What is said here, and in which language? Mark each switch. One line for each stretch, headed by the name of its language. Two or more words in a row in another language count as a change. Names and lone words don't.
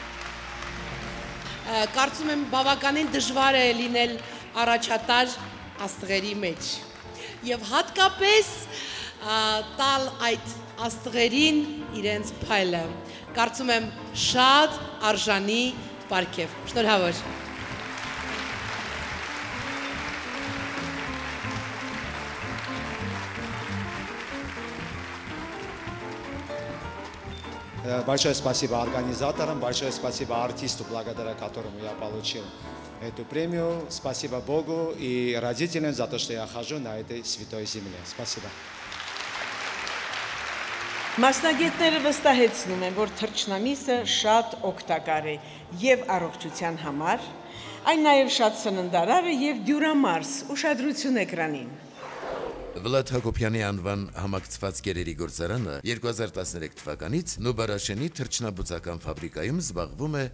Armenian: Կարծում եմ բավականին դժվար է լինել առաջատար աստղերի մեջ և հատկապես տալ այդ աստղերին իրենց փայլը։ Կարծում եմ շատ արժանի պարգև։ Շնորհավոր։
Russian: Большое спасибо организаторам, большое спасибо артисту, благодаря которому я получил эту премию. Спасибо Богу и родителям за то, что я хожу на этой святой земле. Спасибо.
Armenian: Մասնագետները վստահեցնում են, որ թռչնամիսը շատ օգտակար է և առողջության համար, այն նաև շատ սննդարար է և դյուրամարս, ուշադրություն էկրանին։ Վլադ Հակոբյանի անվան համակցված գերերի գործարանը 2013 թվականից Նուբարաշենի թռչնաբուծական ֆաբրիկայում զբաղվում է